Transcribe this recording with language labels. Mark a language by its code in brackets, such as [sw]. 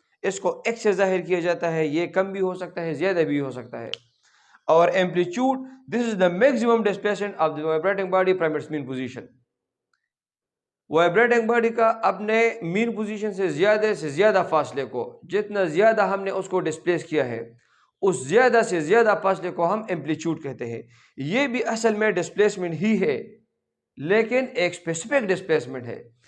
[ur] اس کو ایکس سے ظاہر کیا جاتا ہے، یہ کم بھی ہو سکتا ہے زیادہ بھی ہو سکتا ہے. [en] اور amplitude, this is the maximum displacement of the vibrating body from its mean position. [ur] Vibrating body کا اپنے مین پوزیشن سے زیادہ فاصلے کو، جتنا زیادہ ہم نے اس کو ڈسپلیس کیا ہے اس زیادہ سے زیادہ فاصلے کو ہم ایمپلیٹیوڈ کہتے ہیں. یہ بھی اصل میں ڈسپلیسمنٹ ہی ہے لیکن ایک اسپیسیفک ڈسپلیسمنٹ ہے.